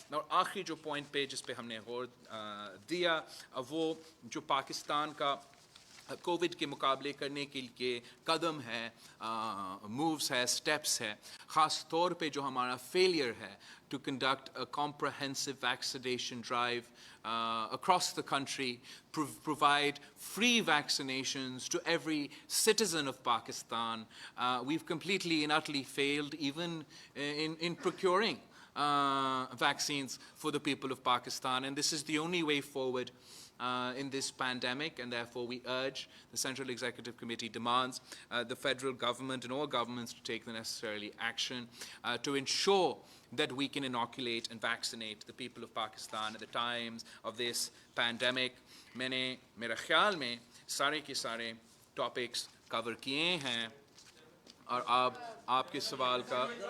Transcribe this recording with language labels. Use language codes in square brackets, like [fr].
[hi] और आखिरी जो point पे जिस पे हमने गौर दिया, वो जो पाकिस्तान का कोविड के मुकाबले करने के लिए कदम है, मूव्स है, स्टेप्स है, ख़ास तौर पे जो हमारा फेलियर है [en] to conduct a comprehensive vaccination drive across the country, provide free vaccinations to every citizen of Pakistan. We've completely and utterly failed even in procuring vaccines for the people of Pakistan, and this is the only way forward in this pandemic, and therefore we urge, the Central Executive Committee demands the federal government and all governments to take the necessary action to ensure that we can inoculate and vaccinate the people of Pakistan at the times of this pandemic. [hi] मैंने मेरा ख्याल में सारे के सारे topics cover किए हैं, और आपके सवाल का